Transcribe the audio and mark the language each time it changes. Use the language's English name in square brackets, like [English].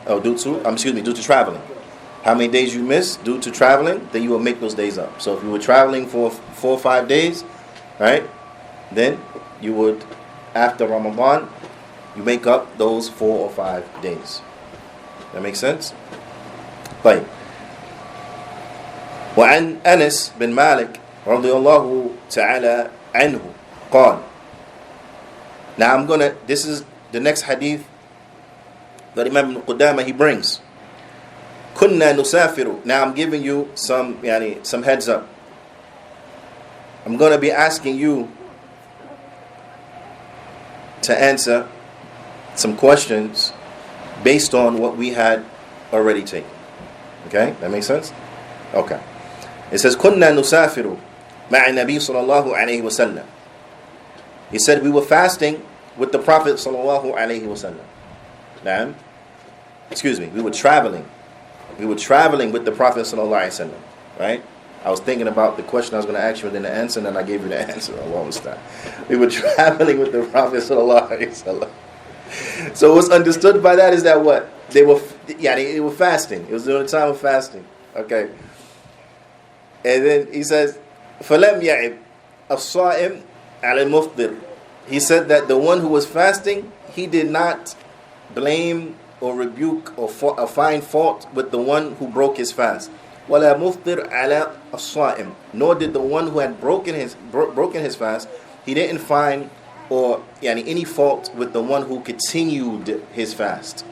[English] Due to traveling. How many days you missed due to traveling, then you will make those days up. So if you were traveling for 4 or 5 days, right, then you would, after Ramadan, you make up those 4 or 5 days. That makes sense? [Arabic] طيب. وعن أنس بن مالك رضي الله تعالى عنه قال. [English] Now this is the next hadith that Imam Ibn Qudama he brings. [Arabic] كنا نسافر. [English] Now I'm giving you some heads up. I'm going to be asking you to answer some questions based on what we had already taken. Okay? That makes sense? Okay. It says, [Arabic] كنا نسافر مع النبي صلى الله عليه وسلم. [English] He said we were fasting with the Prophet [Arabic] صلى الله عليه وسلم. [English] Naam. Excuse me, we were traveling. We were traveling with the Prophet [Arabic] صلى الله عليه وسلم. [English] Right? I was thinking about the question I was going to ask you and then the answer, and then I gave you the answer. Allah understand. We were traveling with the Prophet sallallahu alaihi wasallam. So what's understood by that is that what? They were fasting. It was during the time of fasting. Okay. And then he says, [Arabic] فَلَمْ يَعِبْ الصَّائِمْ عَلَى الْمُفْطِرِ. [English] He said that the one who was fasting, he did not blame or rebuke or find fault with the one who broke his fast. [Arabic] وَلَا مُفْطِرْ عَلَى الصَّائِمِ. [English] Nor did the one who had broken his fast, he didn't find any fault with the one who continued his fast.